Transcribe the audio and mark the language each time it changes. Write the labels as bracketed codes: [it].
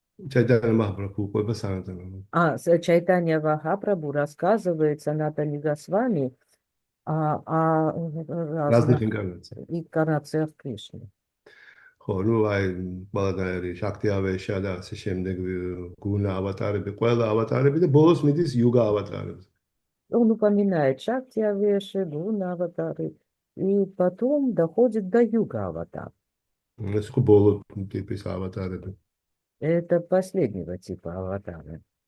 [ka] Чайтанья Махапрабху уყვება სანატანა. [ru] Чайтанья Махапрабху рассказывает Санатане Госвами о разных инкарнациях Кришны. [ka] ხო, ну აი ყველგან არის შაქტი ავეშა და ასე შემდეგ გუნა ავატარები, ყველა ავატარები და ბოლოს მიდის იუგა ავატარებს. [ru] Он упоминает Шакти Авеши, Гуна аватары, и потом доходит до Юга аватар. [ka] ეს ხო ბოლო ტიპის ავატარები. [ru] Это последнего типа аватары.